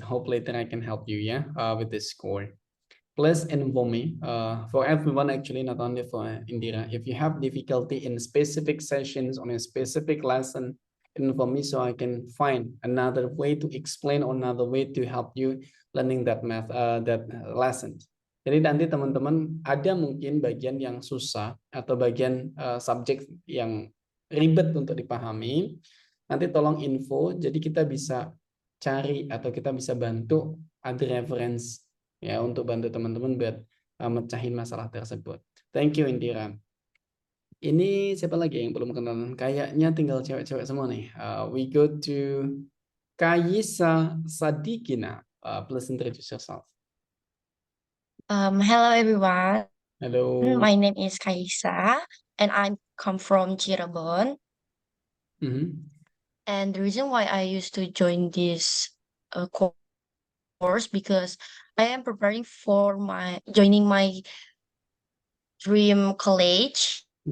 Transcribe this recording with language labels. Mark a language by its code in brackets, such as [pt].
[en] Hope later I can help you, yeah, with this score. Please inform me, for everyone actually, not only for Indira. If you have difficulty in specific sessions on a specific lesson, inform me so I can find another way to explain or another way to help you learning that math, that lesson. [id] Jadi nanti teman-teman ada mungkin bagian yang susah atau bagian subjek yang ribet untuk dipahami. Nanti tolong info, jadi kita bisa cari atau kita bisa bantu ada reference ya untuk bantu teman-teman buat mecahin masalah tersebut. [en] Thank you, [id] Indira. Ini siapa lagi yang belum kenalan? Kayaknya tinggal cewek-cewek semua nih. [en] We go to Kayisa Sadikina. Please introduce yourself. Hello everyone. Hello. My name is Kaisa, and I come from Cirebon. And the reason why I used to join this course because I am preparing for joining my dream college.